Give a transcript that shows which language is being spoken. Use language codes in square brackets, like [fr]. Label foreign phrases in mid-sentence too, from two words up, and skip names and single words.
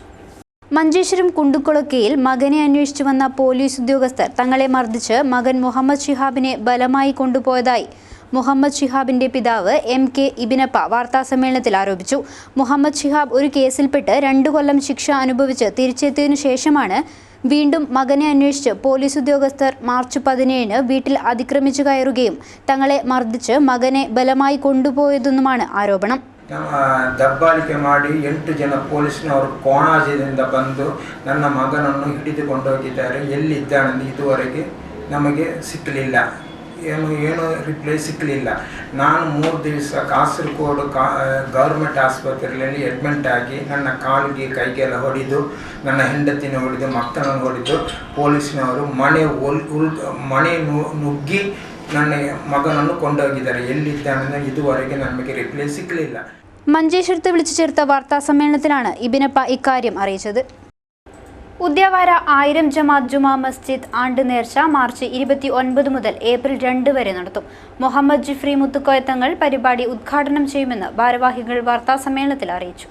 [ml] മഞ്ചേശ്വരം കുണ്ടുകുളക്കയിൽ മകനെ അന്വേഷിച്ചു വന്ന പോലീസ് ഉദ്യോഗസ്ഥർ തങ്ങളെ മർദ്ദിച്ച് മകൻ മുഹമ്മദ് ഷിഹാബിനെ ബലമായി കൊണ്ടുപോയതായി മുഹമ്മദ് ഷിഹാബിന്റെ പിതാവ് MK ഇബിനപ്പ വാർത്താസമ്മേളനത്തിൽ ആരോപിച്ചു. മുഹമ്മദ് ഷിഹാബ് ഒരു കേസിൽപ്പെട്ട് 2 കൊല്ലം ശിക്ഷ അനുഭവിച്ച് തിരിച്ചെത്തിയതിനു ശേഷമാണ് വീണ്ടും മകനെ അന്വേഷിച്ച് പോലീസ് ഉദ്യോഗസ്ഥർ മാർച്ച് 17-ന് വീട്ടിൽ അതിക്രമിച്ചു കയറുകയും തങ്ങളെ മർദ്ദിച്ച് മകനെ ബലമായി കൊണ്ടുപോയതെന്നുമാണ് ആരോപണം. [kn] ದಬ್ಬಾಳಿಕೆ ಮಾಡಿ 8 ಜನ ಪೊಲೀಸ್ನವರು ಕೋಣಾಜಿಯಿಂದ ಬಂದು ನನ್ನ ಮಗನನ್ನು ಹಿಡಿದುಕೊಂಡು ಹೋಗಿದ್ದಾರೆ. ಎಲ್ಲಿದ್ದಾನೆಂದು ಇದುವರೆಗೆ ನಮಗೆ ಸಿಕ್ಕಲಿಲ್ಲ. ಏನು ರಿಪ್ಲೈ ಸಿಕ್ಕಲಿಲ್ಲ. ನಾನು 3 ದಿವಸ ಕಾಸರಗೋಡು ಗೌರ್ಮೆಂಟ್ ಆಸ್ಪತ್ರೆಯಲ್ಲಿ ಅಡ್ಮಿಟ್ ಆಗಿ ನನ್ನ ಕಾಲಿಗೆ ಕೈಗೆಲ್ಲ ಹೊಡೆದು ನನ್ನ ಹೆಂಡತಿನ ಹೊಡೆದು ಮಕ್ಕಳನ್ನು ಹೊಡೆದು ಪೊಲೀಸ್ನವರು ಮನೆ ನುಗ್ಗಿ ನನ್ನ ಮಗನನ್ನು ಕೊಂಡೋಗಿದ್ದಾರೆ. ಎಲ್ಲಿದ್ದಾನೆಂದು ಇದುವರೆಗೆ ನಮಗೆ ರಿಪ್ಲೈ ಸಿಕ್ಕಲಿಲ್ಲ. [ml] മഞ്ചേശ്വരത്ത് വിളിച്ചു ചേർത്ത വാർത്താസമ്മേളനത്തിലാണ് ഇബിനപ്പ ഇക്കാര്യം അറിയിച്ചത്. ഉദ്യാവാര 1000 ജമാഅത്ത് ജുമാ മസ്ജിദ് ആണ്ട് നേർച്ച മാർച്ച് 29 മുതൽ ഏപ്രിൽ 2 വരെ നടത്തും. മുഹമ്മദ് ജിഫ്രി മുത്തുക്കോയത്തങ്ങൾ പരിപാടി ഉദ്ഘാടനം ചെയ്യുമെന്ന് ഭാരവാഹികൾ വാർത്താസമ്മേളനത്തിൽ അറിയിച്ചു.